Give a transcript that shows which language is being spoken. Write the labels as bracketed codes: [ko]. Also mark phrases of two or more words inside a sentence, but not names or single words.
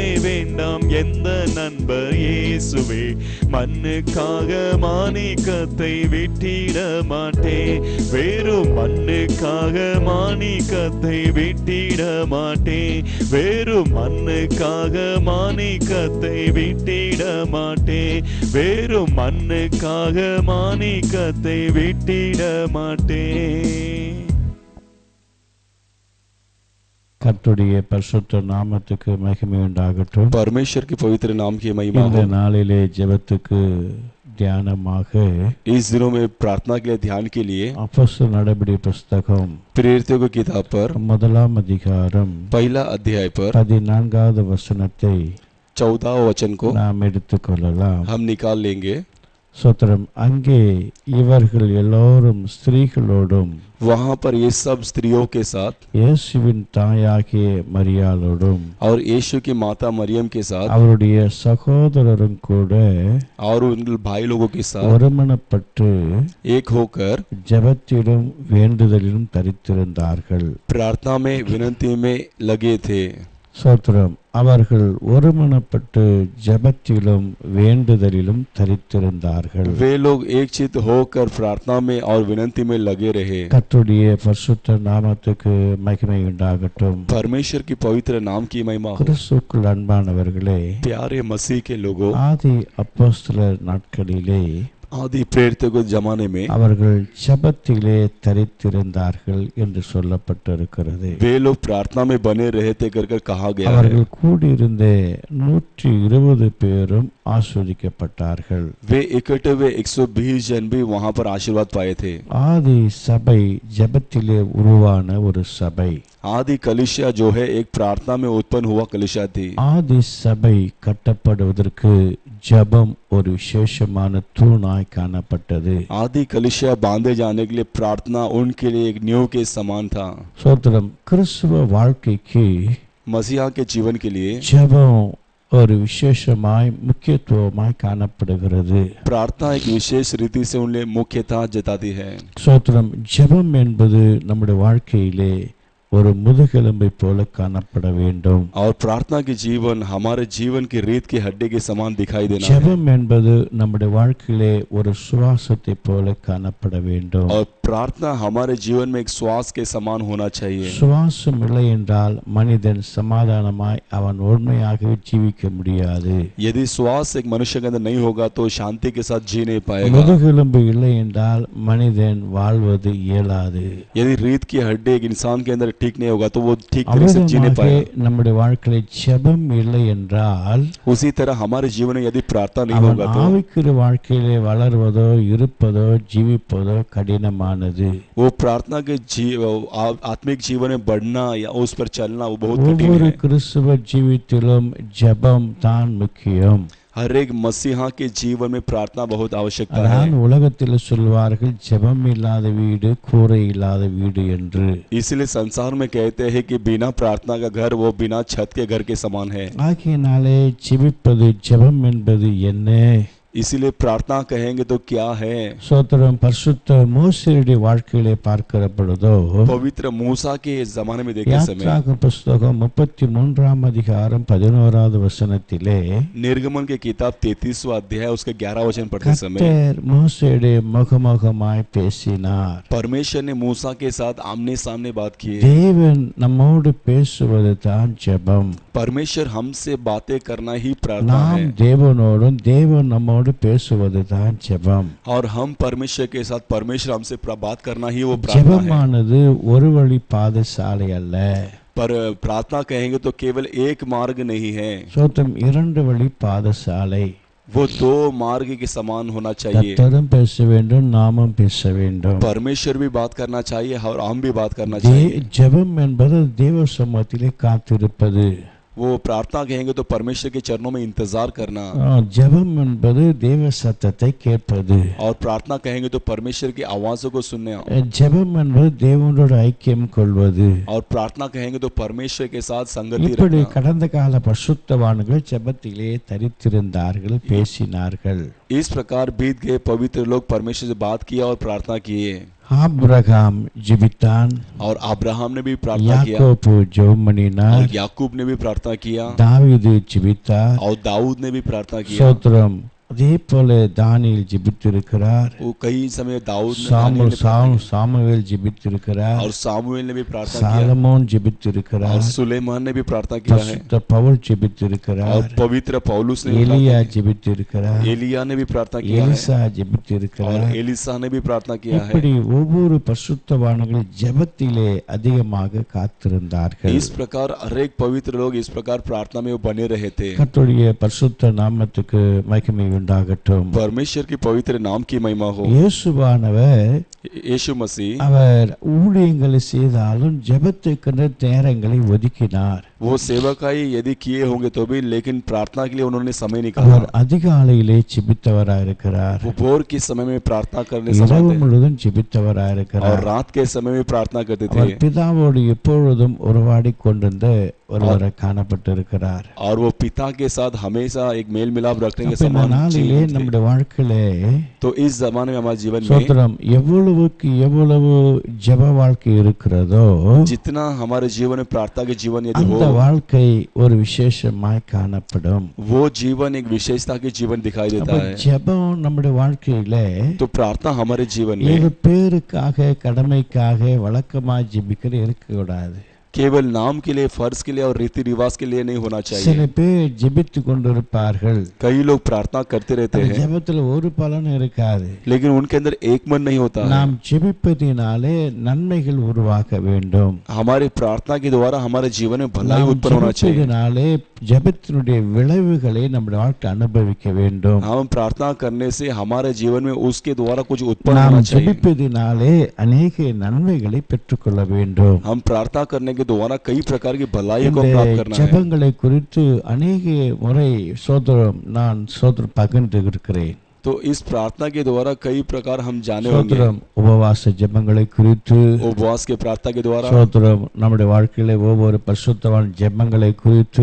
[ta] வேண்டாம் எந்த நண்பர் இயேசுவே மண்ணுக்காக மாணிக்கத்தை விட்டிட மாட்டேன் வெறும் மண்ணுக்காக மாணிக்கத்தை விட்டிட மாட்டேன் வெறும் மண்ணுக்காக மாணிக்கத்தை விட்டிட மாட்டேன் வெறும் மண்ணுக்காக மாணிக்கத்தை விட்டிட மாட்டேன் கர்த்தருடைய பரிசுத்த நாமத்துக்கு மகிமை உண்டாகட்டும். [hi] परमेश्वर के पवित्र नाम की महिमा [ta] இந்த [hi] हो। [ta] நாளிலே ஜெபத்துக்கு தியானமாக [hi] इस दिनों में प्रार्थना के लिए ध्यान के लिए [ta] அப்போஸ்தலர் நடபடி புஸ்தகம் [hi] प्रेरितों की किताब पर [ta] முதலாம் அதிகாரம் [hi] पहला अध्याय पर [ta] 14வது வசனத்தை [hi] 14 वचन को [ta] நாம் எடுத்துக்கொள்ளலாம். [hi] हम निकाल लेंगे। [ta] சோத்திரம். அங்கே இவர்கள் எல்லோரும் ஸ்திரீகளோடும் [hi] वहाँ पर ये सब स्त्रियों के साथ [ta] இயேசுவின் தாயாகிய மரியாளோடும் [hi] और यीशु की माता मरियम के साथ [ta] அவருடைய சகோதரரும் கூட [hi] और उन भाई लोगों के साथ [ta] ஒருமனப்பட்டு [hi] एक होकर [ta] ஜெபத்திலும் வேண்டுதலிலும் தரித்திருந்தார்கள். [hi] प्रार्थना में विनती में लगे थे। [ta] சோத்திரம். அவர்கள் ஒருமனப்பட்டு ஜெபத்திலும் வேண்டுதலிலும் தரித்திருந்தார்கள். [hi] वे लोग एक चित्त होकर प्रार्थना में और विनती में लगे रहे। [ta] கர்த்தருடைய பரிசுத்த நாமத்துக்கு மகிமை உண்டாகட்டும். [hi] परमेश्वर की पवित्र नाम की महिमा हो। [ta] கிறிஸ்துவுக்குள் அன்பானவர்களே, [hi] प्यारे मसीह के लोगों, [ta] ஆதி அப்போஸ்தலர் நாட்களிலே [hi] आदि प्रेरितों के जमाने में [ta] அவர்கள் ஜெபத்திலே தரித்திருந்தார்கள் என்று சொல்லப்பட்டிருக்கிறது. [hi] वे लोग प्रार्थना में बने रहे थे कर कहा गया है. [ta] அவர்கள் கூடியிருந்த 120 பேரும் ஆசீர்வதிக்கப்பட்டார்கள். [hi] वे इकट्ठे हुए 120 जन भी वहां पर आशीर्वाद पाए थे. [ta] ஆதி சபை ஜெபத்திலே உருவான ஒரு சபை. [hi] आदि कलीसिया जो है एक प्रार्थना में उत्पन्न हुआ कलीसिया थी. [ta] ஆதி சபை கட்டப்படுவதற்கு ஜெபம் ஒரு விசேஷமான தூணாய் காணப்பட்டது. [hi] आदि कलीसिया बांधे जाने के लिए प्रार्थना उनके लिए एक नींव के समान था. [ta] சோத்திரம். கிறிஸ்துவ வாழ்க்கைக்கு [hi] मसीहा के जीवन के लिए [ta] ஜெபம் ஒரு விசேஷமாய் முக்கியத்துவமாய் காணப்படுகிறது. [hi] प्रार्थना एक विशेष रीति से उनके मुख्यता जताती है. [ta] சோத்திரம். ஜெபம் என்பது நம்முடைய வாழ்க்கையிலே ஒரு முதுகெலும்பை போல காணப்பட வேண்டும். [hi] और प्रार्थना की जीवन हमारे जीवन की रीत की हड्डी के समान दिखाई देना है. [ta] ஜெபம் என்பது நம்முடைய வாழ்க்கையிலே ஒரு சுவாசத்தை போல காணப்பட வேண்டும். [hi] और प्रार्थना हमारे जीवन में एक श्वास के समान होना चाहिए. [ta] சுவாசம் இல்லை என்றால் மனிதன் சமாதானமாய் அவன் உண்மையாகவே ஜீவிக்க முடியாது. [hi] यदि श्वास एक मनुष्य के अंदर नहीं होगा तो शांति के साथ जी नहीं पाएगा. [ta] முதுகெலும்பு இல்லை என்றால் மனிதன் வாழ்வது இயலாது. [hi] यदि रीत की हड्डी एक इंसान के अंदर ठीक नहीं होगा तो वो ठीक तरह से जी नहीं पाएगा. [ta] நம்முடைய வாழ்க்கையிலே ஜெபம் இல்லை என்றால் [hi] उसी तरह हमारे जीवन में यदि प्रार्थना नहीं [ta] அவன் [hi] होगा तो [ta] ஆவிக்குரிய வாழ்க்கையிலே வளர்வதோ இருப்பதோ ஜீவிப்பதோ கடினமானது. [hi] वो प्रार्थना के आत्मिक जीवन में बढ़ना या उस पर चलना वो बहुत कठिन [ta] ஒவ்வொரு [hi] है. [ta] கிறிஸ்துவ ஜீவித்திலும் ஜெபம் தான் முக்கியம். [hi] हर एक मसीहा के जीवन में प्रार्थना बहुत आवश्यकता है. [ta] அதான் உலகத்தில் சொல்வார்கள் ஜெபம் இல்லாத வீடு கூரை இல்லாத வீடு என்று. [hi] इसलिए संसार में कहते हैं कि बिना प्रार्थना का घर वो बिना छत के घर के समान है. [ta] ஆகையினாலே ஜெபிப்பது ஜெபம் என்பது என்ன? [hi] इसीलिए प्रार्थना कहेंगे तो क्या है. [ta] சோத்திரம். பரிசுத்த மோசேயுடைய வாழ்க்கையிலே பார்க்கிற பொழுதோ [hi] पवित्र मूसा के जमाने में देखे समय [ta] யாத்ராக புஸ்தகம் 33ஆம் அதிகாரம் 11வது வசனத்திலே [hi] निर्गमन के किताब 33वां अध्याय उसके 11 वचन पढ़ते समय [ta] கர்த்தர் மோசேயுடைய முகமுகமாய் பேசினார். [hi] परमेश्वर ने मूसा के साथ आमने सामने बात की. [ta] தேவன் நம்மோடு பேசுவது தான் ஜெபம். [hi] परमेश्वर हमसे बातें करना ही प्रार्थना [ta] நாம் [hi] है. [ta] தேவனோடும் தேவன் நம்மோடு பேசுவது தான் ஜெபம். [hi] और हम परमेश्वर के साथ परमेश्वर हमसे बात करना ही वो प्रार्थना है. [ta] ஜெபமானது ஒரு வழி பாதசாலை அல்ல. [hi] पर प्रार्थना कहेंगे तो केवल एक मार्ग नहीं है. [ta] சோத்திரம். 2 வழி பாதசாலை. [hi] वो 2 मार्ग के समान होना चाहिए. [ta] கர்த்தரும் பேச வேண்டும், நாமும் பேச வேண்டும். [hi] परमेश्वर भी बात करना चाहिए और हम भी बात करना चाहिए. [ta] ஜெபம் என்பது தேவ சமூகத்திலே காத்திருப்பது. [hi] वो प्रार्थना कहेंगे तो परमेश्वर के चरणों में इंतजार करना. [ta] ஜெபம் என்பது தேவ சத்தத்தை கேட்பது. [hi] और प्रार्थना कहेंगे तो परमेश्वर की आवाजों को सुनने. [ta] ஜெபம் என்பது தேவனோடு ஐக்கியம் கொள்வது. [hi] और प्रार्थना कहेंगे तो परमेश्वर के साथ संगति [ta] இப்படி [hi] रखना. [ta] கடந்த கால பரிசுத்தவான்கள் ஜெபத்திலே தரித்திருந்தார்கள், பேசினார்கள். [hi] इस प्रकार बीत गए पवित्र लोग परमेश्वर से बात किया और प्रार्थना किए. [ta] ஆபிரகாம் ஜெபித்தான். [hi] और अब्राहम ने भी प्रार्थना किया. [ta] யாக்கோபு ஜெபம் பண்ணினார். [hi] और याकूब ने भी प्रार्थना किया. [ta] தாவீது ஜெபித்தார். [hi] और दाऊद ने भी प्रार्थना किया. [ta] ஸ்தோத்திரம். அதே போல தானியேல் ஜெபித்திருக்கிறார். [hi] वो कई समय दाऊद ने दानियेल ने [ta] சாமுவேல் ஜெபித்திருக்கிறார். [hi] और सामुएल ने भी प्रार्थना किया. [ta] சாலமோன் ஜெபித்திருக்கிறார். [hi] और सुलेमान ने भी प्रार्थना किया है. [ta] பரிசுத்த பவுல் ஜெபித்திருக்கிறார். [hi] और पवित्र पौलुस ने भी [ta] எலியா [hi] प्रार्थना किया. [ta] ஜெபித்திருக்கிறார். [hi] एलिया ने भी प्रार्थना किया है. [ta] எலிசா [hi] और [ta] ஜெபித்திருக்கிறார். [hi] एलिसा ने भी प्रार्थना किया है. [ta] இப்படி ஒவ்வொரு பரிசுத்தவான்கள் ஜெபத்திலே அதிகமாக காத்திருந்தார்கள். [hi] इस प्रकार हर एक पवित्र लोग इस प्रकार प्रार्थना में वो बने रहे थे. [ta] கர்த்தருடைய பரிசுத்த நாமத்துக்கு மகிமை உண்டாகட்டும். [hi] परमेश्वर की पवित्र नाम की महिमा हो. [ta] இயேசுவானவர் [hi] यीशु मसीह [ta] அவர் ஊழியங்களை செய்தாலும் ஜெபத்துக்கென்ற நேரங்களை ஒதுக்கினார். [hi] वो सेवकाई यदि किए होंगे तो भी लेकिन प्रार्थना के लिए उन्होंने समय [ta] அவர் [hi] निकाला. [ta] அதிகாலையிலே ஜெபித்தவராயிருக்கிறார். [hi] वो भोर के समय में प्रार्थना करने [ta] இரவு [hi] समय थे. [ta] முழுதும் [hi] और [ta] ஜெபித்தவராயிருக்கிறார். [hi] रात के समय में प्रार्थना करते [ta] அவர் [hi] थे. [ta] பிதாவோடு எப்பொழுதும் உறவாடி கொண்டிருந்த ஒருவரை காணப்பட்டிருக்கிறார். [hi] और वो पिता के साथ हमेशा एक मेल मिलाप रखने के [ta] அப்ப இந்த [hi] समान [ta] நாளிலே [hi] जीवन थे. [ta] நம்முடைய வாழ்க்கையிலே [hi] तो इस जमाने में हमारे जीवन में [ta] சோத்திரம் எவ்வளவுக்கு எவ்வளவு ஜெப வாழ்க்கை இருக்கிறதோ [hi] जितना हमारे जीवन में प्रार्थना के जीवन यदि [ta] அந்த [hi] हो [ta] வாழ்க்கை ஒரு விசேஷமாய் காணப்படும். [hi] वो जीवन एक विशेषता के जीवन दिखाई देता [ta] அப்ப [hi] है. [ta] ஜெபம் நம்முடைய வாழ்க்கையிலே [hi] तो प्रार्थना हमारे जीवन [ta] ஏதோ [hi] में [ta] பேருக்காக கடமைக்காக வழக்கமாய் ஜெபிக்கிற இருக்கக்கூடாது. [hi] केवल नाम के लिए, फर्ज के लिए और रीति रिवाज के लिए नहीं होना [ta] சில [hi] चाहिए। [ta] பேர் ஜெபித்து கொண்டிருப்பார்கள், [hi] कई लोग प्रार्थना करते रहते [ta] அந்த [hi] हैं [ta] ஜெபத்துல ஒரு பலனும் இருக்காது. [hi] लेकिन उनके अंदर एक मन नहीं होता है। [ta] நாம் ஜெபிப்பதினாலே நன்மைகள் உருவாக வேண்டும். [hi] हमारी प्रार्थना के द्वारा हमारे जीवन में भलाई [ta] நாம் [hi] उत्पन्न होना चाहिए। [ta] ஜெபிப்பதினாலே ஜெபத்தினுடைய விளைவுகளை நம்முடைய வாழ்க்கை அனுபவிக்க வேண்டும். [hi] हम प्रार्थना करने से हमारे जीवन में उसके द्वारा कुछ उत्पन्न [ta] நாம் [hi] होना चाहिए। [ta] ஜெபிப்பதினாலே अनेक நன்மைகளை பெற்றுக்கொள்ள வேண்டும். [hi] हम प्रार्थना करने के द्वारा कई प्रकार की भलाई को [ta] இந்த [hi] प्राप्त करना है। [ta] ஜெபங்களை குறித்து अनेक முறை நான் பகிர்ந்து இருக்கிறேன். [hi] तो इस प्रार्थना के द्वारा कई प्रकार हम जाने होंगे। [ta] உபவாச ஜெபங்களை குறித்து, [hi] उपवास के प्रार्थना के द्वारा [ta] நம்முடைய வாழ்க்கையில ஒவ்வொரு பரிசுத்தவான் ஜெபங்களை குறித்து